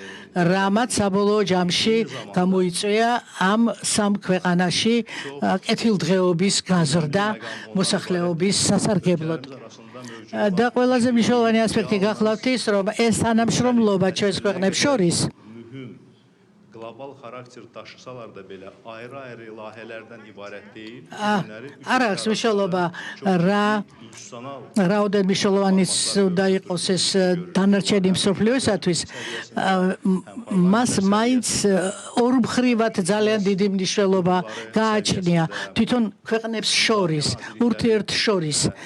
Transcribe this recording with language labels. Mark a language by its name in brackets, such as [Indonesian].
[Georgian] რამაც საბოლოო ჯამში გამოიწვია ამ სამ ქვეყანაში კეთილდღეობის გაზრდა მოსახლეობის სასარგებლოდ. და ყველაზე მნიშვნელოვანი ასპექტი გახლავთ ის, რომ ეს თანამშრომლობა ჩვენს ქვეყნებს შორის [Azerbaijani] global xarakter daşısalar da belə ayrı-ayrı layihələrdən ibarət deyil. [Georgian] არ აქვს მნიშვნელობა რა რაოდენ მნიშვნელოვანი უნდა იყოს ეს დანარჩენი მსოფლიოსათვის მას მაინც ორმხრივად ძალიან დიდი მნიშვნელობა გააჩნია თვითონ ქვეყნებს შორის, ურთიერთშორის.